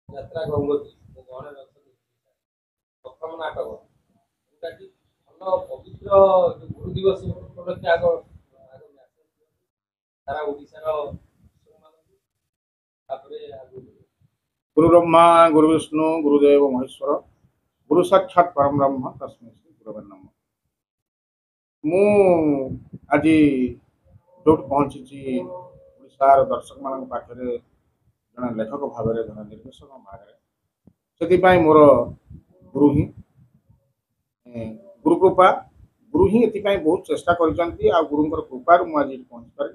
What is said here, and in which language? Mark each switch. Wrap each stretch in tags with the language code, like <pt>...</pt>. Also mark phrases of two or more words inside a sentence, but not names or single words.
<or>ଯାତ୍ରା ଗଙ୍ଗୋତ୍ରୀ ମୋ ଗହଣରେ ଅଛନ୍ତି ପ୍ରଥମ ନାଟକ ଯୋଉଟାକି ଭଲ ପବିତ୍ର ଯୋଉ ଗୁରୁ ଦିବସ ଉପଲକ୍ଷେ ଆଗ ଆଗ ସାରା ଓଡ଼ିଶାର ମାନଙ୍କୁ ତାପରେ ଆଗକୁ</or> <sa>गुरु ब्रह्मा गुरु विष्णु गुरुदेव महेश्वर गुरु साक्षात परम ब्रह्म तस्मै श्री गुरवे नमः।</sa> <or>ମୁଁ ଆଜି ଯୋଉଠି ପହଞ୍ଚିଛି ଓଡ଼ିଶାର ଦର୍ଶକ ମାନଙ୍କ ପାଖରେ ଜଣେ ଲେଖକ ଭାବରେ ଜଣେ ନିର୍ଦ୍ଦେଶକ ଭାବରେ, ସେଥିପାଇଁ ମୋର ଗୁରୁ ହିଁ ଗୁରୁ କୃପା, ଗୁରୁ ହିଁ ଏଥିପାଇଁ ବହୁତ ଚେଷ୍ଟା କରିଛନ୍ତି ଆଉ ଗୁରୁଙ୍କର କୃପାରୁ ମୁଁ ଆଜି ପହଞ୍ଚି ପାରିବି।</or>